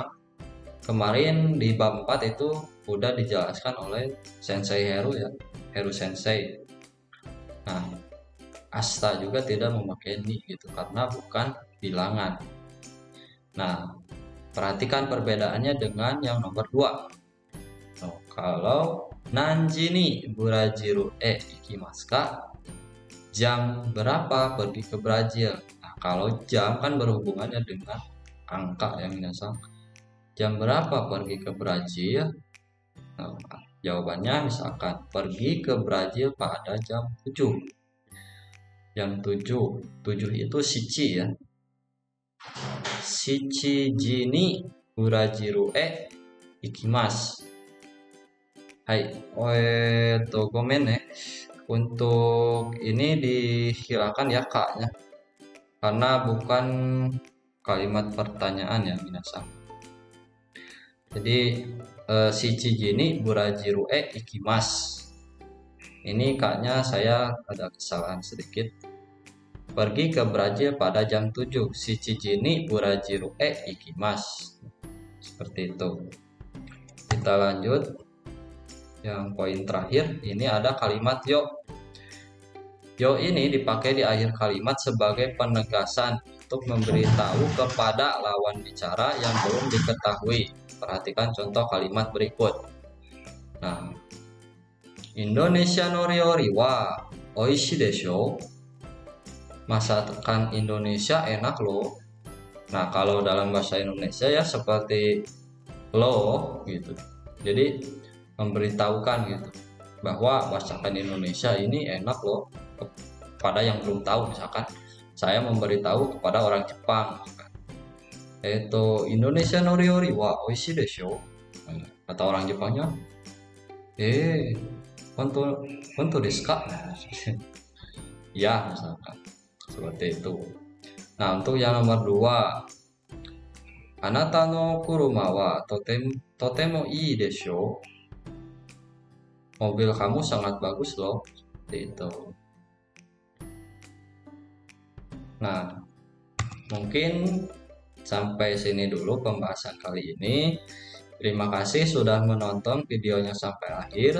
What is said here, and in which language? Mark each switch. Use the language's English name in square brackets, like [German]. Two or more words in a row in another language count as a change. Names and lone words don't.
[Indonesian] Kemarin di bab 4 itu udah dijelaskan oleh Sensei Heru ya, Heru Sensei. Nah, asta juga tidak memakai ni gitu karena bukan bilangan. Nah, perhatikan perbedaannya dengan yang nomor 2. [Japanese] Oh, kalau 何時にブラジル行きますか? [Indonesian] Jam berapa pergi ke Brazil? Nah, kalau jam kan berhubungannya dengan angka yang minasan. Jam berapa pergi ke Brazil? Nah, jawabannya misalkan pergi ke Brazil pada jam 7. Jam 7. 7 itu shichi ya. [Japanese] 七にブラジル行きます. はい、ごめん ya. [Indonesian] Untuk ini dihilangkan ya kaknya. Karena bukan kalimat pertanyaan ya minasan. [Japanese] Jadi 七時にブラジルへ行きます. [Indonesian] Ini kayaknya saya ada kesalahan sedikit. Pergi ke Brazil pada jam 7. [Japanese] 七時にブラジルへ行きます. [Indonesian] Seperti itu. Kita lanjut. Yang poin terakhir, ini ada kalimat yo. Yo ini dipakai di akhir kalimat sebagai penegasan untuk memberitahu kepada lawan bicara yang belum diketahui. Perhatikan contoh kalimat berikut. [Japanese] Nah, インドネシアの料理はおいしいでしょ. [Indonesian] Masakan Indonesia enak loh. Nah, kalau dalam bahasa Indonesia ya seperti lo gitu. Jadi memberitahukan gitu bahwa masakan Indonesia ini enak loh kepada yang belum tahu. Misalkan saya memberitahu kepada orang Jepang, [Japanese] インドネシアの料理はおいしいでしょ. [Indonesian] Kata orang Jepangnya, [Japanese] ほんとですか? [Indonesian] Ya, misalkan seperti itu. Nah, untuk yang nomor 2, [Japanese] あなたの車はとてもいいでしょ. [Indonesian] Mobil kamu sangat bagus loh. Seperti itu. Nah, mungkin sampai sini dulu pembahasan kali ini. Terima kasih sudah menonton videonya sampai akhir.